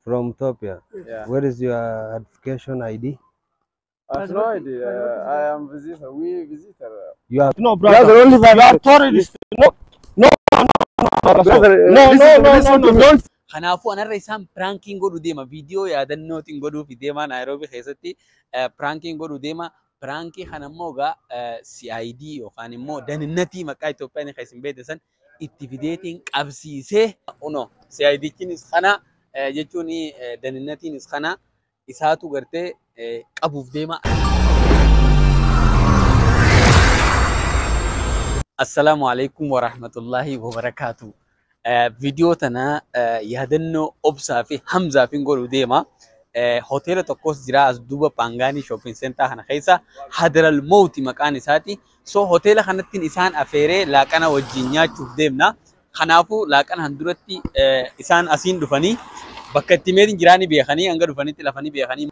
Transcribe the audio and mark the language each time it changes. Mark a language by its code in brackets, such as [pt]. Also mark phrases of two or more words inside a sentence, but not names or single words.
[en] From Ethiopia. Yeah. Where is your identification ID? I have no idea. I am visitor. We visitor. You have No, brother. only You are terrorist. No, no, Brother, no, no, no, listen no, to no, me. don't. [om] Kanaafuu anarra isaan piraankiin godhu deema. Viidiyoo yaadannootiin godhuuf deema Naayiroobii keessatti piraankiin godhu deema. Piraankii kana immoo egaa CID yookaan immoo daninnatii maqaa Itoophiyaan kan isin beektan itti fideetiin qabsiisee uno CIDchiinis kana jechuun daninnatiinis kana isaatu gartee qabuuf deema. [ar] السلام عليكم ورحمة الله وبركاته. [om] Video tana yaadannoo obsaa fi hamzaafiin godhu deema. Hoteela tokkos jira as duuba Paangaanii [en] shopping center [om] kana keessa Hadral Mawti maqaan isaati. So hoteela kanattiin isaan afeeree laaqana wajjin nyaachuuf deemna. Kanaafuu laaqana handuratti isaan asiin dhufanii bakka itti meetiin jiraanii beekanii hanga dhufanitti lafanii beekanii.